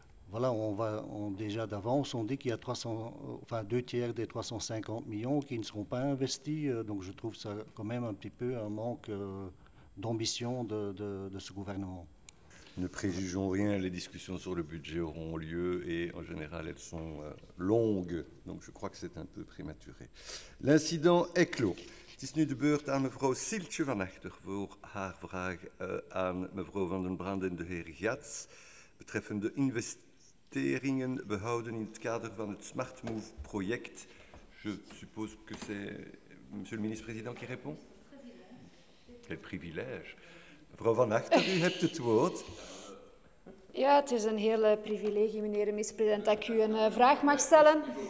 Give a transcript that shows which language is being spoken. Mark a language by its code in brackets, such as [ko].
[fr] voilà, déjà d'avance, on dit qu'il y a 2 tiers des 350 millions qui ne seront pas investis. Donc je trouve ça quand même un petit peu un manque d'ambition de ce gouvernement. Ne préjugeons rien, les discussions sur le budget auront lieu et en général elles sont longues, donc je crois que c'est un peu prématuré. L'incident est clos. [nl] Het is nu de beurt aan mevrouw Sieltje van Achter voor haar vraag aan mevrouw Van den Brande en de heer Gats betreffende investeringen behouden in het kader van het Smart Move project. [fr] Je suppose que c'est monsieur le ministre-président qui répond. Quel privilège. [nl] Mevrouw Van Achter, u hebt het woord. Ja, het is een heel privilegie, meneer de minister-president, dat ik u een vraag mag stellen.